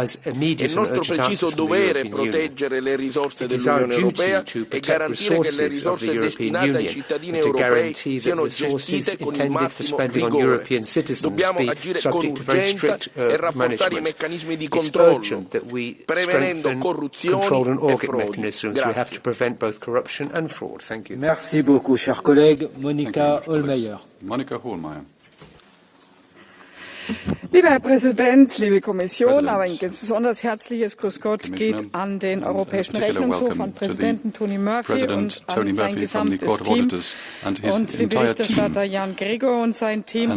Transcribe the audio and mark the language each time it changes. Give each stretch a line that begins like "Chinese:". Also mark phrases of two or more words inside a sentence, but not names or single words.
Italian: È il nostro preciso dovere proteggere le risorse dell'Unione Europea e garantire che le risorse destinate ai cittadini europei siano gestite con il massimo rigore. Dobbiamo agire con urgenza e rafforzare i meccanismi di controllo, prevenendo corruzioni e frodi.
French: Merci beaucoup, cher collègue. Monika Hohlmeier. Monika Hohlmeier.
German: Lieber Herr Präsident, liebe Kommission, aber ein besonders herzliches Grüß Gott geht an den Europäischen Rechnungshof, an Präsidenten Tony Murphy und an sein gesamtes Team und den Berichterstatter Jan Gregor und sein Team.